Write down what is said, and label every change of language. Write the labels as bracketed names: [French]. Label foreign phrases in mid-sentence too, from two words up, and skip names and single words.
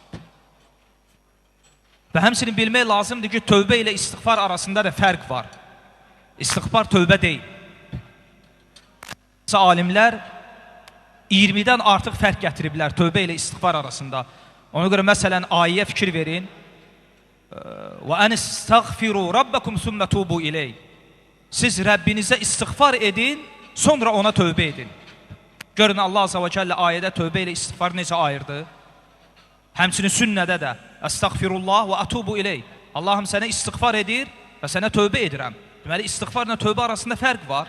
[Azerbaijani] Və həmçinin bilmək lazımdır ki, tövbə ilə istiğfar arasında da fərq var. İstiğfar tövbə deyil. Alimlər 20-dən artıq fərq gətiriblər tövbə ilə istiğfar arasında. Ona görə məsələn ayəyə fikir verin. [Arabic] وَأَنِ اسْتَغْفِرُوا رَبَّكُمْ ثُمَّ تُوبُوا إِلَيْهِ. [Azerbaijani] Siz Rəbbinizə istiğfar edin, sonra ona tövbə edin. Görün Allah [Arabic] Azze ve Celle [Azerbaijani] ayədə tövbə ilə istiğfar necə ayırdı. Həmçinin sünnədə də [Arabic] أستغفر الله وأتوب إليه. [Azerbaijani] Allahım sənə istiğfar edir və sənə tövbə edirəm. Deməli istiğfarla tövbə arasında fərq var.